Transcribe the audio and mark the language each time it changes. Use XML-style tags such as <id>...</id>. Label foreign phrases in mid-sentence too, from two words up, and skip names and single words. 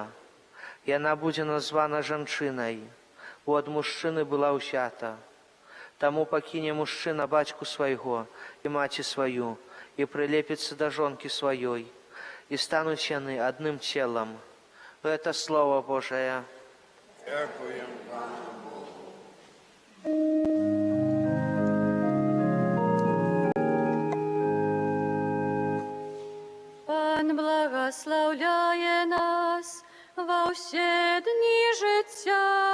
<be>Яна будзе названа жанчынай, бо ад мужчыны была ўзята. Таму пакіне мужчына бацьку свайго і маці сваю і прылепіцца да жонкі сваёй, і стануць яны адным целам». Гэта Слово Божае.</be> <uk>Дякуємо Пану Богу. Пан благословляє нас во все дні життя.</uk>